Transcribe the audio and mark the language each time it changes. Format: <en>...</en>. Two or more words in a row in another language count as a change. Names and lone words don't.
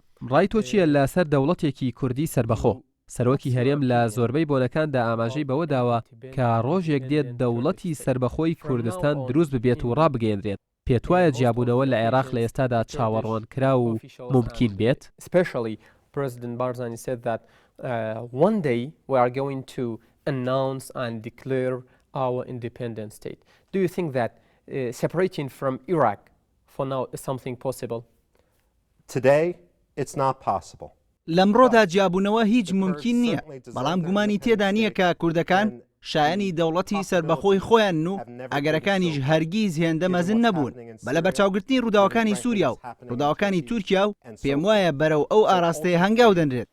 <ckb>ڕای تۆ چییە لەسەر دەوڵەتێکی کوردی سربەخۆ؟ سەرۆکی هەرێم لە زۆربەی بۆنەکاندا ئاماژەی بەوە داوە کە ڕۆژێک دێت دەوڵەتی سربەخۆی کوردستان دروست ببێت و ڕابگەێنرێت. پێت وایە جیابوونەوە لە عێراق لە ئێستادا چاوەڕوانکرا و ممکن بێت؟</ckb> <en>President Barzani said that one day we are going to announce and declare our independent state. Do you think that separating from Iraq for now is something possible? Today, it's not possible.</en> <ckb>لەمڕۆدا جیابوونەوە هیچ ممکن نییە، بەڵام گومانی تێدا نییە کە کوردەکان شایەنی دەوڵەتی سربەخۆی خۆیان و ئەگەرەکانیش هەرگیز هێندە مەزن نەبوون. بە لە بەرچاوگرتنی ڕووداوەکانی سووریا و ڕووداوەکانی تورکیا و پێم وایە بەرەو ئەو ئاراستەیە هەنگاو دەنرێت.</ckb>